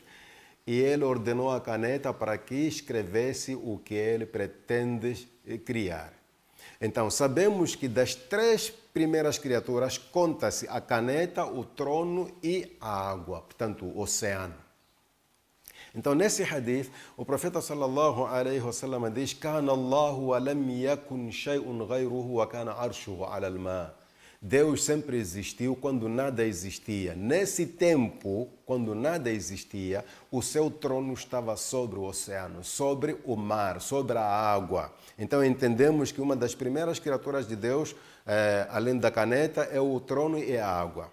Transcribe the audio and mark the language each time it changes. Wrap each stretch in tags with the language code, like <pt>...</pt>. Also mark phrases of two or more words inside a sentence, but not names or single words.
<pt>E ele ordenou a caneta para que escrevesse o que ele pretende criar. Então, sabemos que das 3 primeiras criaturas conta-se a caneta, o trono e a água, portanto, o oceano. Então, nesse hadith, o profeta</pt> <ar>صلى الله عليه وسلم diz: "كان الله ولم يكن شيء غيره وكان عرشه على الماء."</ar> <pt>Deus sempre existiu quando nada existia. Nesse tempo, quando nada existia, o seu trono estava sobre o oceano, sobre o mar, sobre a água. Então entendemos que uma das primeiras criaturas de Deus, além da caneta, é o trono e a água.</pt>